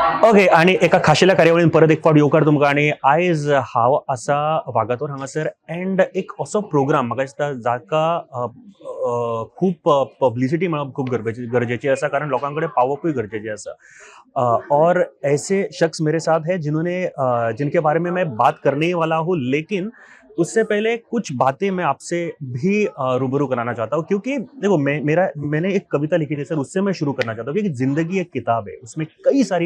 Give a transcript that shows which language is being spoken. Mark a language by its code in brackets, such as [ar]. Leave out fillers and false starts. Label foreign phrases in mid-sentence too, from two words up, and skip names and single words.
[kok] ओके आणि एका खाशेल्या कार्यावळीन परत एक फावट येवकार तुमकां आणि आयज हांव आसा वागातोर हांगासर एंड एक असो प्रोग्राम म्हाका दिसता जाका खूब पब्लिसिटी मेळप खूब गरजेची आसा कारण लोकां कडेन पावपूय गरजेची आसा [hi] और ऐसे शख्स मेरे साथ है जिन्होंने जिनके बारे में मैं बात करने ही वाला हूँ लेकिन उससे पहले कुछ बातें मैं आपसे भी रूबरू कराना चाहता हूँ क्योंकि देखो मैंने एक कविता लिखी थी सर उससे मैं शुरू करना चाहता हूँ कि जिंदगी एक किताब है उसमें कई सारी